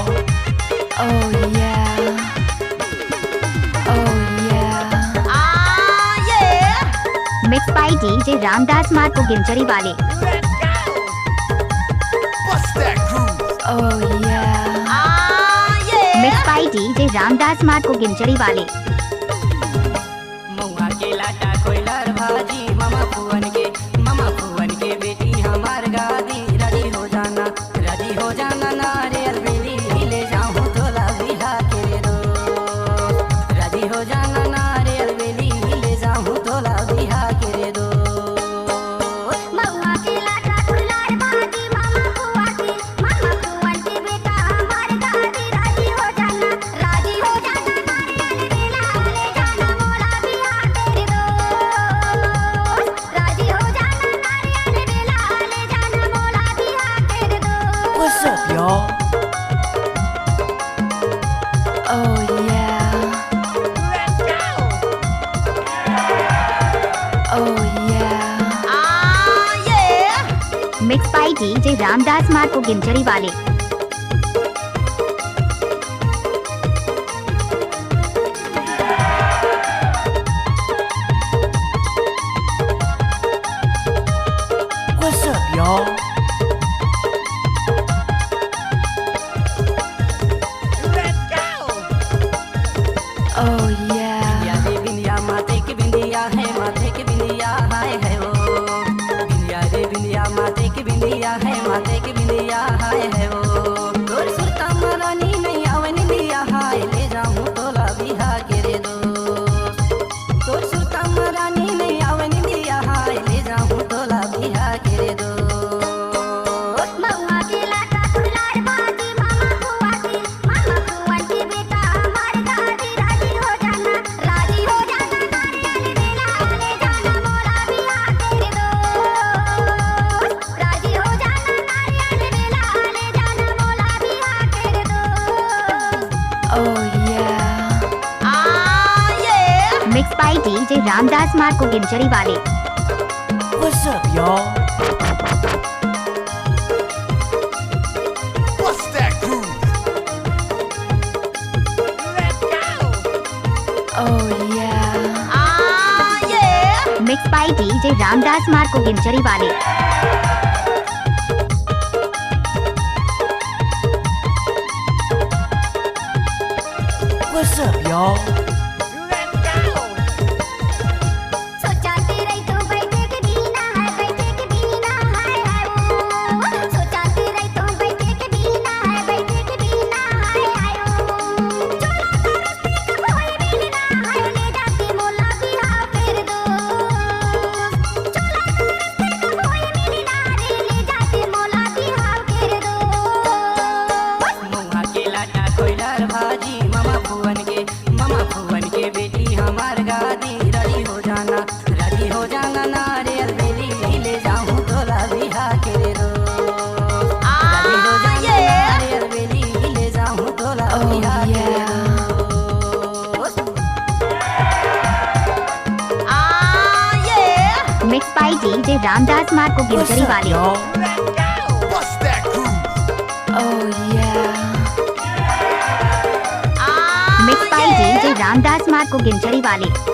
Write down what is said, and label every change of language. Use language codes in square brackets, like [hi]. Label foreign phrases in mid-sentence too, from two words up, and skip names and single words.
[en] Oh yeah. Oh yeah. Ah yeah. Mixed by DJ Ramdas Marko Ginjri wale. Let's go! Bust that groove! Oh yeah. Ah yeah. Mixed by DJ Ramdas Marko Ginjri wale. [hne] महुआ के लाटा कोयलर भाजी मामा फुवन के बेटी हमार गादी राजी हो जाना नारियल बेली ले जाऊं तोला बिहा के रो राजी हो जाना नारियल बेली ले जाऊं तोला बिहा के रो महुआ के लाटा कोयलर भाजी मामा फुवन के बेटा हमार गादी राजी हो जाना नारियल बेला ले जाना मोला बिहा के रो राजी हो जाना नारियल बेला ले जाना मोला बिहा के रो। [en] What's up, y'all? Oh yeah. Let's go! Oh yeah. Ah yeah. Mixed by DJ Ramdas Marko Ginjri wale. What's up, y'all? Let's go! Oh yeah. [hne] बिंदिया रे बिंदिया माथे की बिंदिया हाय है वो बिंदिया रे बिंदिया माथे की बिंदिया हाय है वो तोर सुरता मरानी नहीं आवनी दिया हाय ले जाऊं तोला बिहा के रे दो तोर सुरता मरानी नहीं आवनी दिया हाय ले जाऊं तोला बिहा के रे दो महुआ के लाटा कोयलर भाजी मामा फुवन के बेटा हमार गादी राजी हो जाना नारियल बेला ले जाना मोला बिहा के रो राजी हो जाना नारियल बेला ले जाना मोला बिहा के रो। [en] Oh yeah. Ah yeah. Mixed by DJ Ramdas Marko Ginjri wale. What's up, y'all? Bust that groove! Let's go! Oh yeah. Ah yeah. Mixed by DJ Ramdas Marko Ginjri wale. What's up, y'all? Let's go! [hne] सोचाते रही तो बैठे के बिना है वो सोचाते रही तो बैठे के बिना है वो चोला तरसते कब होए मिलना है ले जाके मोला बिहा कर दो चोला तरसते कब होए मिलना रे ले जाके मोला बिहा कर दो। महुआ के लाटा कोयलर भाजी मामा फुवन के बेटी हमार गादी राजी हो जाना नारियल बेली ले जाऊं तोला बिहा के रो राजी हो जाना नारियल बेली ले जाऊं तोला [en] Oh [hne] बिहा के [en] yeah. [hne] रो [en] Ah yeah. Mixed by DJ Ramdas Marko What's Ginjri up, wale. y'all? Let's go! Bust that groove! Oh yeah. Mixed by DJ Ramdas Marko Ginjri wale.